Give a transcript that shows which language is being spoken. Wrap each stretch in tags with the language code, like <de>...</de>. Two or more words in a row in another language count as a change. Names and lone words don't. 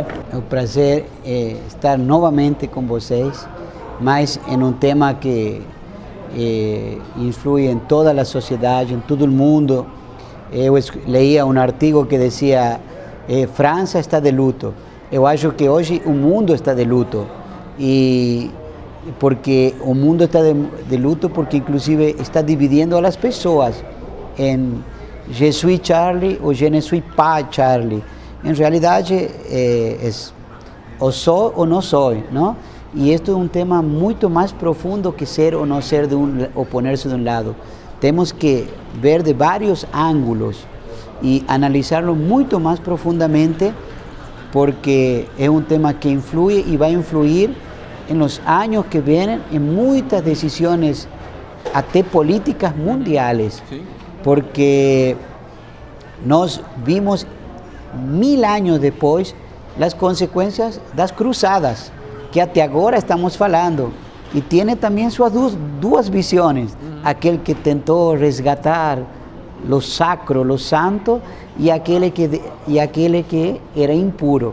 <pt>É um prazer estar novamente com vocês, mas em um tema que influi em toda a sociedade, em todo o mundo. Eu leía um artigo que dizia França está de luto. Eu acho que hoje o mundo está de luto, e porque o mundo está de luto porque inclusive está dividindo as pessoas em</pt> <fr>je suis Charlie ou je ne suis pas Charlie.</fr> <pt>Em realidade é ou sou ou não sou, não? E isto é um tema muito mais profundo que ser ou não ser ou poner-se de um lado. Temos que ver de vários ângulos e analisá-lo muito mais profundamente, porque é um tema que influi e vai influir</pt> <es>en los años que vienen en muchas decisiones,</es> <pt>até</pt> <es>políticas mundiales,</es> <pt>sí. Porque nós vimos 1000 anos depois as consequências das cruzadas, que até agora estamos falando, e tem também suas duas visões, aquele que tentou resgatar</pt> <es>lo sacro, lo santo,</es> <pt>e aquele que era impuro.</pt>